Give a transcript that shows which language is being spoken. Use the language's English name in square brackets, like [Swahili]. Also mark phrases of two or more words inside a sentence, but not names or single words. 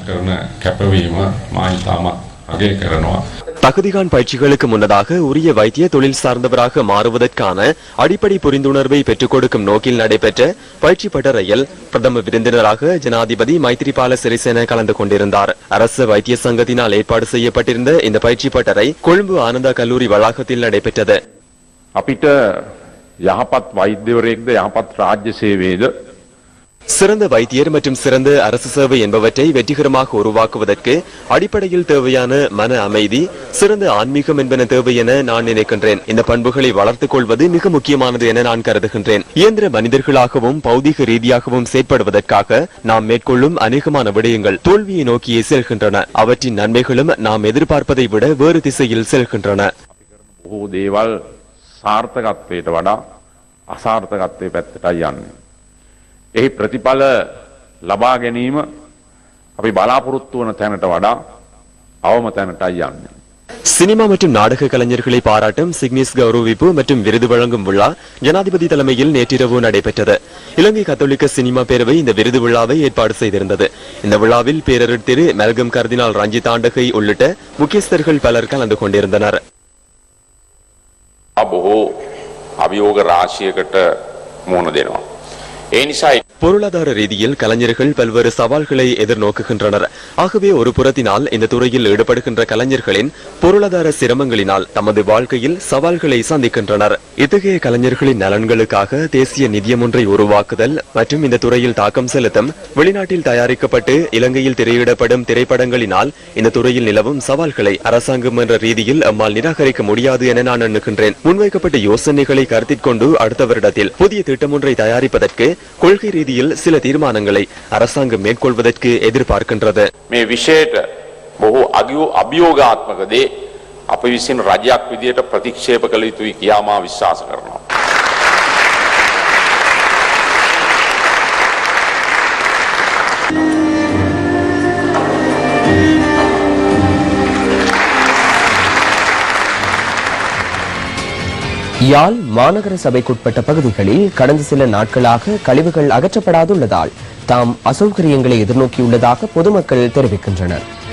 [Tamil] தகுதிகான் பயிற்சிகளுக்கு முன்னதாக உரிய வைத்திய தொழில் சார்ந்தவராக மாறுவதற்கான அடிப்படை புரிந்துணர்வை பெற்றுக் கொடுக்கும் நோக்கில் நடைபெற்ற பயிற்சி பட்டறையில் பிரதம விருந்தினராக ஜனாதிபதி மைத்ரிபால சிறிசேன கலந்து கொண்டிருந்தார். அரசு வைத்திய சங்கத்தினால் ஏற்பாடு செய்யப்பட்டிருந்த இந்த பயிற்சி பட்டறை கொழும்பு ஆனந்தா கல்லூரி வளாகத்தில் நடைபெற்றது. [Sinhala] අපිට යහපත් වෛද්‍යවරයෙක්ද යහපත් රාජ්‍ය සේවයේද [Tamil] சிறந்த வைத்தியர் மற்றும் சிறந்த அரசு சேவை என்பவற்றை வெற்றிகரமாக உருவாக்குவதற்கு அடிப்படையில் தேவையான மன அமைதி, சிறந்த ஆன்மீகம் என்பன தேவை என நான் நினைக்கின்றேன். இந்த பண்புகளை வளர்த்துக் கொள்வது மிக முக்கியமானது என நான் கருதுகின்றேன். இயந்திர மனிதர்களாகவும் பௌதிக ரீதியாகவும் செயற்படுவதற்காக நாம் மேற்கொள்ளும் அநேகமான விடயங்கள் தோல்வியை நோக்கியே செல்கின்றன. அவற்றின் நன்மைகளும் நாம் எதிர்பார்ப்பதை விட வேறு திசையில் செல்கின்றன. [Sinhala] දේවල් සාර්ථකත්වයට වඩා අසාර්ථකත්වයේ පැත්තටයි යන්නේ. එහි ප්‍රතිඵල ලබා ගැනීම අපි බලාපොරොත්තු වන තැනට වඩා අවම තැනටයි යන්නේ. [Tamil] சினிமா மற்றும் நாடக கலைஞர்களை பாராட்டும் சிக்னிஸ் கௌரவிப்பு மற்றும் விருது வழங்கும் விழா ஜனாதிபதி தலைமையில் நேற்றிரவு நடைபெற்றது. இலங்கை கத்தோலிக்க சினிமா பேரவை இந்த விருது விழாவை ஏற்பாடு செய்திருந்தது. இந்த விழாவில் பேரரர் திரு மெல்கம் கர்தினால் ரஞ்சித் ஆண்டகை உள்ளிட்ட முக்கியஸ்தர்கள் பலர் கலந்து கொண்டிருந்தனர். [Sinhala] බොහෝ අභියෝග රාශියකට මුහුණ දෙනවා. ඒ නිසා [Tamil] பொருளாதார ரீதியில் கலைஞர்கள் பல்வேறு சவால்களை எதிர்நோக்குகின்றனர். ஆகவே ஒரு புறத்தினால் இந்த துறையில் ஈடுபடுகின்ற கலைஞர்களின் பொருளாதார சிரமங்களினால் தமது வாழ்க்கையில் சவால்களை சந்திக்கின்றனர். இத்தகைய கலைஞர்களின் நலன்களுக்காக தேசிய நிதியம் ஒன்றை உருவாக்குதல் மற்றும் இந்த துறையில் தாக்கம் செலுத்தும் வெளிநாட்டில் தயாரிக்கப்பட்டு இலங்கையில் திரையிடப்படும் திரைப்படங்களினால் இந்த துறையில் நிலவும் சவால்களை அரசாங்கம் என்ற ரீதியில் அம்மால் நிராகரிக்க முடியாது என நான் எண்ணுகின்றேன். முன்வைக்கப்பட்ட யோசனைகளை கருத்தில் கொண்டு அடுத்த வருடத்தில் புதிய திட்டம் ஒன்றை தயாரிப்பதற்கு கொள்கை ரீதியில் சில தீர்மானங்களை அரசாங்கம் மேற்கொள்வதற்கு எதிர்பார்க்கின்றது. [Sinhala] මේ විෂයට බොහෝ අභියෝගාත්මක දේ අප විසින් රජයක් විදියට ප්‍රතික්ෂේප කළ යුතුයි කියා මා විශ්වාස කරනවා. [Tamil] யாழ் மாநகர சபைக்குட்பட்ட பகுதிகளில் கடந்த சில நாட்களாக கழிவுகள் அகற்றப்படாதுள்ளதால் தாம் அசௌகரியங்களை எதிர்நோக்கியுள்ளதாக பொதுமக்கள் தெரிவிக்கின்றனர்.